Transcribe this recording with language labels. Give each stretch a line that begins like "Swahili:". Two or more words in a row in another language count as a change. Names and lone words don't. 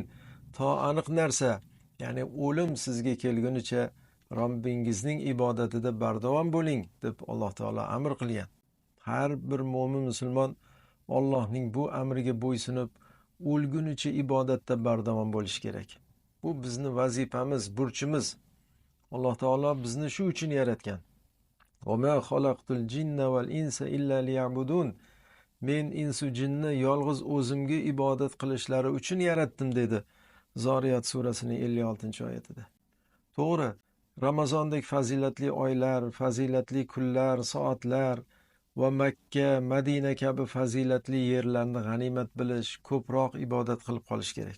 Uzbek: To aniq narsa, ya'ni o'lim sizga kelgunicha Robbingizning ibodatida bardavom bo'ling deb Alloh taolo amr qilgan. Har bir mo'min musulmon Allohning bu amriga bo'ysunib, o'lgunicha ibodatda bardavom bo'lish kerak. Bu bizni vazifamiz, burchimiz. Alloh taolo bizni shu uchun yaratgan.
Arabic: وَمَا خَلَقْتُ الْجِنَّ وَالْإِنسَ إِلَّا لِيَعْبُدُونَ.
Uzbek: Men insu jinni yolg'iz o'zimga ibodat qilishlari uchun yaratdim dedi Zoriyat surasining 56-oyatida. To'g'ri, Ramazondek fazilatli oylar, fazilatli kunlar, soatlar va Makka, Madina kabi fazilatli yerlarni g'animat bilish, ko'proq ibodat qilib qolish kerak.